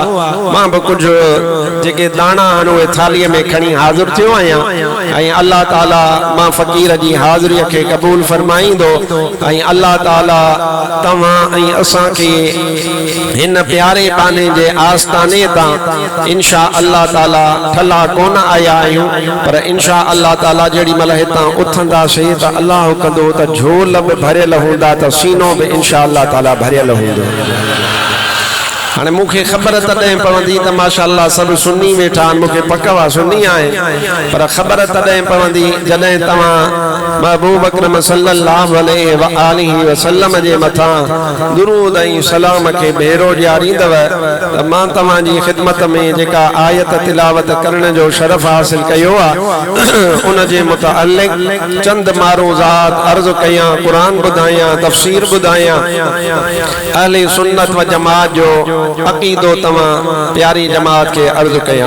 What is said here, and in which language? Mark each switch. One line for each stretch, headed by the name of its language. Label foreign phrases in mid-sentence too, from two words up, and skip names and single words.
Sindhi: मां बि कुझु जेके दाणा आहिनि उहे थालीअ में खणी हाज़िर थियो आहियां ऐं अल्लाह ताला मां फ़कीर जी हाज़िरीअ खे क़बूल फरमाईंदो ऐं अल्लाह ताला तव्हां ऐं असांखे हिन प्यारे बाने जे आस्थाने तां
Arabic: إن شاء الله تعالى
Sindhi: ठला कोन आया आहियूं पर
Arabic: إن شاء الله تعالى
Sindhi: जेॾी महिल हितां उथंदासीं त अल्लाह कंदो त झोल बि भरियल हूंदा त सीनो बि
Arabic: إن شاء الله تعالى
Sindhi: भरियल हूंदो। हाणे मूंखे ख़बर तॾहिं पवंदी त
Arabic: ما شاء الله
Sindhi: सभु सुन्नी वेठा आहिनि, मूंखे पक आहे सुन्नी आहे पर ख़बर तॾहिं पवंदी जॾहिं तव्हां महबूब अकरम
Arabic: صلى الله عليه وآله وسلم
Sindhi: जे मथां दुरूद ऐं सलाम खे भेरो ॾियारींदव त मां तव्हांजी ख़िदमत में जेका आयत तिलावत करण जो शरफ़ हासिल कयो आहे उन जे मुतअल्लिक़ चंद मारूज़ात अर्ज़ कयां, क़ुरान ॿुधायां, तफ़सीर ॿुधायां, अहले सुन्नत व जमात जो अक़ीदो तमां प्यारी जमात के अर्ज कयां।